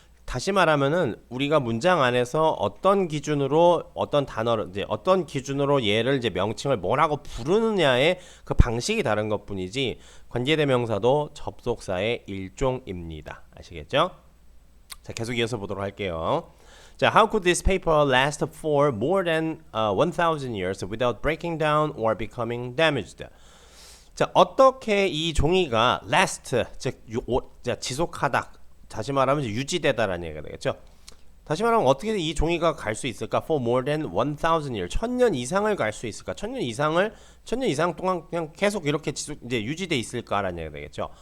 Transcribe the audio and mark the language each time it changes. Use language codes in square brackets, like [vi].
[ko] 다시 말하면은 우리가 문장 안에서 어떤 기준으로 어떤 단어를 이제 어떤 기준으로 얘를 이제 명칭을 뭐라고 부르느냐의 그 방식이 다른 것뿐이지 관계대명사도 접속사의 일종입니다. 아시겠죠? 자, 계속 이어서 보도록 할게요. [en] 자, how could this paper last for more than 1,000 years without breaking down or becoming damaged? [ko] 자, 어떻게 이 종이가 last, 즉 지속하다, 다시 말하면 유지되다라는 얘기가 되겠죠. 다시 말하면 어떻게 이 종이가 갈 수 있을까? [en] For more than 1,000 years, [ko] 1000년 이상을 갈 수 있을까? 1000년 이상 동안 그냥 계속 이렇게 이제 유지돼 있을까라는 얘기가 되겠죠.